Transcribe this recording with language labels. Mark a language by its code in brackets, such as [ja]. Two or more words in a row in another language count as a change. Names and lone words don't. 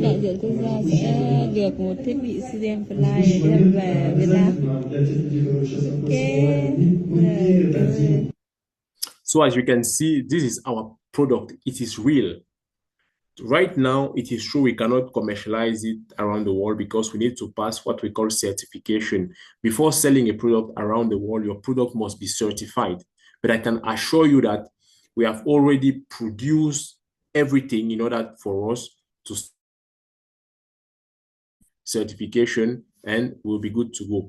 [vi] đại diện quốc gia sẽ được một thiết bị CDM Fly đem về Việt Nam. [ru] для тех людей, которые сейчас мы дадим. [en] So as you can see, this is our product. It is real. Right now, it is true we cannot commercialize it around the world because we need to pass what we call certification. Before selling a product around the world, your product must be certified. But I can assure you that we have already produced everything in order for us to certification, and we'll be good to go.